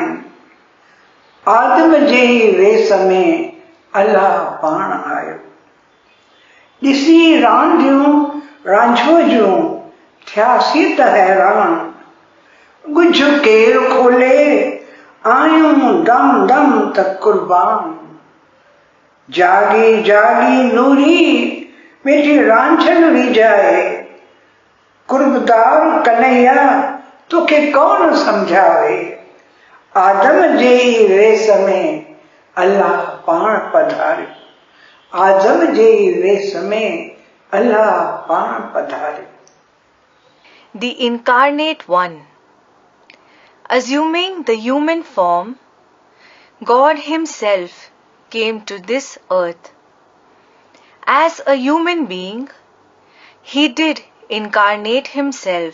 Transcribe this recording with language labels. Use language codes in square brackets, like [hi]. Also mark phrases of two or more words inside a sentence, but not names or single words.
[sd] आदम जे वेस में अल्लाह पाण आयो, ॾिसी रांदियूं रांझो जूं थियासीं त हैरान। गुझ केर खोले आयूं दम दम त कुर्बान। जागी जागी नूरी वेठी रांझन विझाए, कुर्बदार कन्हैया तोखे कौन समझावे। आदम जे वेस में अल्लाह पाण पधारियो, आदम जे वेस में अल्लाह पाण पधारियो। [en] The Incarnate One. Assuming the human form, God Himself came to this earth. As a human being, He did incarnate Himself.